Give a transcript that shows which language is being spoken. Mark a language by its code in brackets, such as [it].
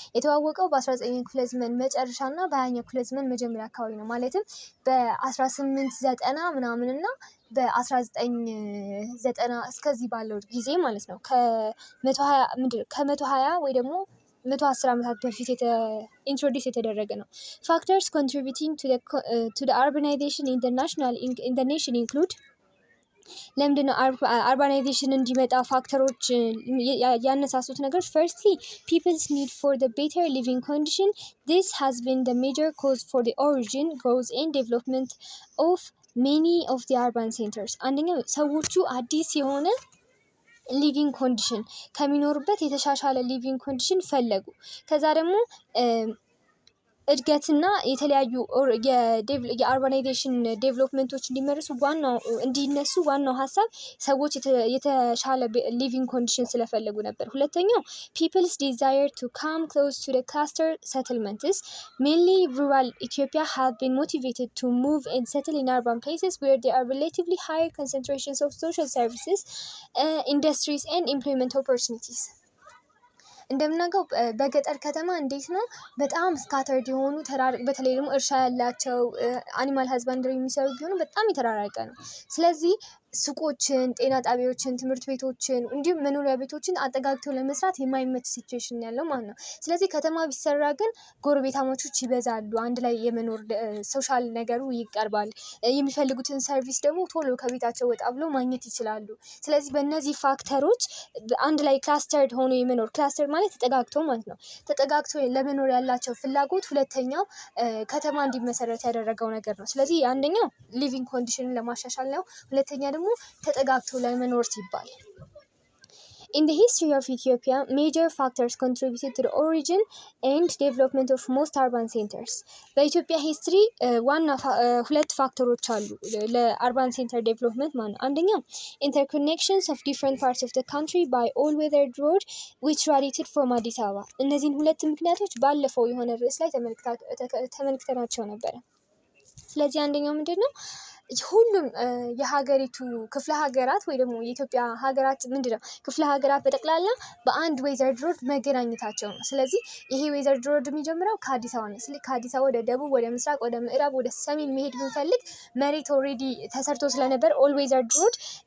[am] የተዋወቀው በ19ኛው ክፍለ ዘመን መጨረሻና በ20ኛው ክፍለ ዘመን መጀመሪያ አካባቢ ነው። ማለትም በ1890 ምናምንና በ1990 እስከዚህ ባለው ጊዜ ማለት ነው። ከ120 ወይ ደግሞ 110 ዓመታት በፊት ኢንትሮዲውስ የተደረገ ነው። ፋክተርስ ኮንትሪቢዩቲንግ [en] to the urbanization in the nation include [am] ለምንድን ነው አርባናይዜሽን እንዲመጣ ፋክተሮች ያነሳሱት ነገሮች? [en] Firstly, people's need for the better living condition. This has been the major cause for the origin, growth and development of many of the urban centers. [am] አንደኛው ሰዎቹ አዲስ የሆነ ሊቪንግ ኮንዲሽን ከሚኖሩበት የተሻሻለ ሊቪንግ ኮንዲሽን ፈለጉ። ከዛ ደግሞ እድገትና የተለያዩ የአርባናይዜሽን ዴቨሎፕመንቶች እንዲነሱ ዋናው ሀሳብ ሰዎች የተሻለ ሊቪንግ ኮንዲሽን ስለፈለጉ ነበር። ሁለተኛው [en] people's desire to come close to the cluster settlements. Mainly rural Ethiopia have been motivated to move and settle in urban places where there are relatively higher concentrations of social services, industries and employment opportunities. [am] እንደምናውቀው በገጠር ከተማ እንዴት ነው በጣም ስካተርድ የሆኑ በተለይ ደግሞ እርሻ ያላቸው አኒማል ሀዝባንድሪ የሚሰሩ ቢሆኑ በጣም የተራራቀ ነው። ስለዚህ ሱቆችን፣ ጤና ጣቢያዎችን፣ ትምህርት ቤቶችን እንዲሁም መኖሪያ ቤቶችን አጠጋግተው ለመስራት የማይመች ሲቹዌሽን ያለው ማለት ነው። ስለዚህ ከተማ ቢሰራ ግን ጎረቤታሞቾች ይበዛሉ፣ አንድ ላይ የመኖር ሶሻል ነገሩ ይቀርባል፣ የሚፈልጉትን ሰርቪስ ደግሞ ቶሎ ከቤታቸው ወጣ ብሎ ማግኘት ይችላሉ። ስለዚህ በእነዚህ ፋክተሮች አንድ ላይ ክላስተርድ ሆኖ የመኖር ክላስተር ማለት ተጠጋግቶ ማለት ነው። ተጠጋግቶ ለመኖር ያላቸው ፍላጎት ሁለተኛው ከተማ እንዲመሰረት ያደረገው ነገር ነው። ስለዚህ አንደኛው ሊቪንግ ኮንዲሽንን ለማሻሻል ነው። ሁለተኛ ደግሞ ተጠጋግቶ ለመኖር ሲባል። [en] In the history of Ethiopia, major factors contributed to the origin and development of most urban centers. [am] በኢትዮጵያ ሂስትሪ ዋና ሁለት ፋክተሮች አሉ ለአርባን ሴንተር ዴቨሎፕመንት ማለት ነው። አንደኛው [en] interconnections of different parts of the country by all-weather road which radiated from Addis Ababa. [am] እነዚህን ሁለት ምክንያቶች ባለፈው የሆነ ርዕስ ላይ ተመልክተናቸው ነበረ። ስለዚህ አንደኛው ምንድነው ሁሉም የሀገሪቱ ክፍለ ሀገራት ወይ ደግሞ የኢትዮጵያ ሀገራት ምንድነው ክፍለ ሀገራት በጠቅላላ በአንድ ዌዘር ሮድ መገናኘታቸው ነው። ስለዚህ ይሄ ዌዘር ሮድ የሚጀምረው ከአዲስ አበባ ነው። ስለዚህ ከአዲስ አበባ ወደ ደቡብ፣ ወደ ምስራቅ፣ ወደ ምዕራብ፣ ወደ ሰሜን መሄድ ብንፈልግ መሬት ኦልሬዲ ተሰርቶ ስለነበር ኦል ዌዘር ሮድ